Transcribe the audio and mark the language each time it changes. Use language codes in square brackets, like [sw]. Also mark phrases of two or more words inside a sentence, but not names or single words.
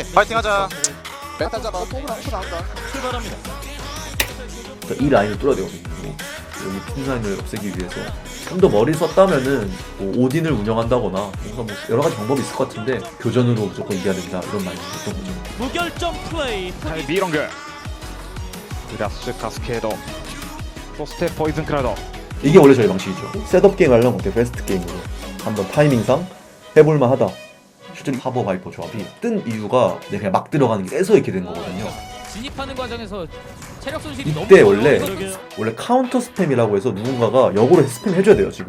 [ko] 파이팅하자. 메탈 잡아. 폼을 엄청 나온다. 출발합니다. 이 라인을 뚫어야 되거든요. 여기 핀 라인을 없애기 위해서 좀 더 머리 썼다면은 뭐 오딘을 운영한다거나 뭔가 뭐 여러 가지 방법이 있을 것 같은데 교전으로 무조건 이겨야 된다 이런 마인드였던 거죠. 무결점 플레이. [ja] はい B ロングフラッシュカスケードそしてポイズンクラウド。 [ko] 이게 원래 저희 방식이죠. 셋업 게임 하려면 어때? 베스트 게임으로 한번 타이밍상 해볼만 하다. 실제로 하버 바이퍼 조합이 뜬 이유가 그냥 막 들어가는 게 세서 이렇게 된 거거든요. 진입하는 과정에서 체력 손실이 너무 이때 커요. 원래 카운터 스팸이라고 해서 누군가가 역으로 스팸 해줘야 돼요 지금.